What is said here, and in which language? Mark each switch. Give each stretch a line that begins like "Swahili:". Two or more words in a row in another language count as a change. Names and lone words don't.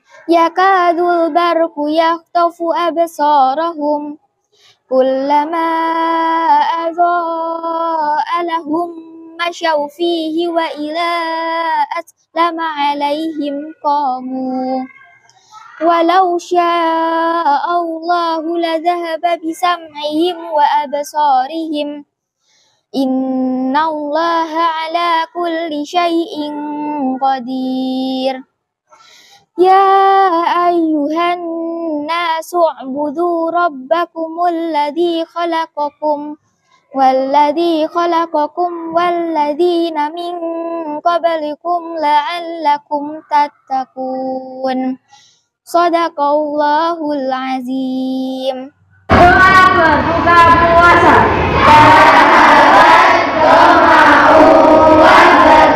Arabic: يكاد البرق يخطف أبصارهم كلما أضاء لهم مشوا فيه وإذا أظلم عليهم قاموا. ولو شاء الله لذهب بسمعهم وأبصارهم. إن الله على كل شيء قدير. يا أيها الناس اعبدوا ربكم الذي خلقكم والذي خلقكم والذين من قبلكم لعلكم تتقون صدق الله العظيم.
Indonesian: Doa berbuka puasa.